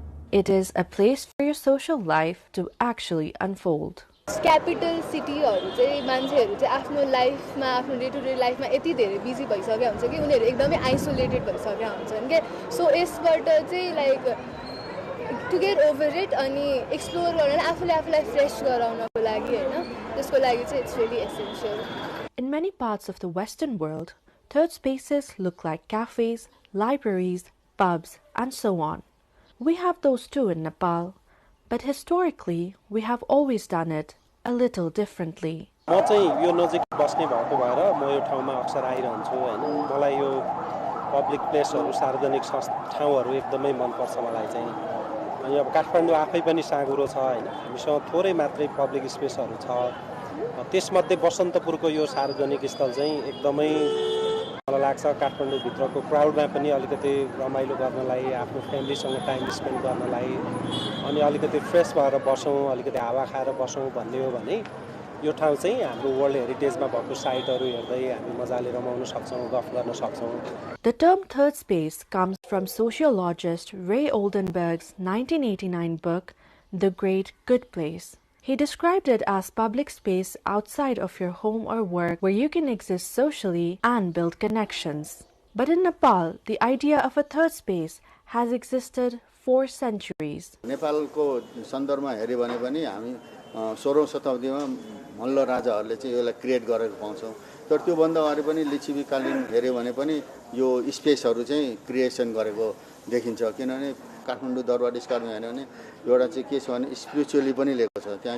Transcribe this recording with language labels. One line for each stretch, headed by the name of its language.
English: It is a place for your social life to actually unfold.
Nepali: Capital city-हरु चाहिँ मान्छेहरु चाहिँ आफ्नो लाइफमा आफ्नो डे टु डे लाइफमा यति धेरै बिजी भइसकेका हुन्छ कि उनीहरु एकदमै आइसोलेटेड भइसकेका हुन्छन् के सो यसबाट चाहिँ
English: like to get over it
Nepali: अनि एक्सप्लोर गर्न आफूले आफूलाई फ्रेश गराउनको लागि हैन त्यसको लागि चाहिँ
English: It's really essential. In many parts of the Western world, third spaces look like cafes, libraries, pubs, and so on. We have those too in Nepal, but historically we have always done it a little differently.
Nepali: म चाहिँ यो नजिक बस्ने भएको भएर म यो ठाउँमा अक्सर आइरहन्छु हैन मलाई यो पब्लिक प्लेसहरू सार्वजनिक ठाउँहरू एकदमै मनपर्छ मलाई चाहिँ अनि अब काठमाडौँ आफै पनि साँघुरो छ हैन हामीसँग थोरै मात्रै पब्लिक स्पेसहरू छ त्यसमध्ये बसन्तपुरको यो सार्वजनिक स्थल चाहिँ एकदमै मलाई लाग्छ काठमाडौँ भित्रको क्राउडमा पनि अलिकति रमाइलो गर्नलाई आफ्नो फ्यामिलीसँग टाइम स्पेन्ड गर्नलाई अनि अलिकति फ्रेस भएर बसौँ अलिकति हावा खाएर बसौँ भन्ने हो भने यो ठाउँ चाहिँ हाम्रो वर्ल्ड हेरिटेजमा भएको साइटहरू हेर्दै हामी मजाले रमाउन सक्छौँ गफ गर्न सक्छौँ.
English: The term third space comes from sociologist Ray Oldenburg's 1989 book The Great Good Place. He described it as public space outside of your home or work where you can exist socially and build connections. But in Nepal, the idea of a third space has existed for centuries.
Nepali: नेपालको सन्दर्भमा हेर्यो भने पनि हामी 16औं शताब्दीमा मल्ल राजाहरूले चाहिँ यसलाई क्रिएट गरेको पाउँछौँ. तर त्यो भन्दा अगाडि पनि लिच्छवीकालीन हेर्यो भने पनि यो स्पेसहरू चाहिँ क्रिएसन गरेको देखिन्छ. किनभने काठमाडौँ दरबार स्क्वायरमा हेर्यो भने एउटा चाहिँ के छ भने स्पिरिचुअली पनि लिएको छ.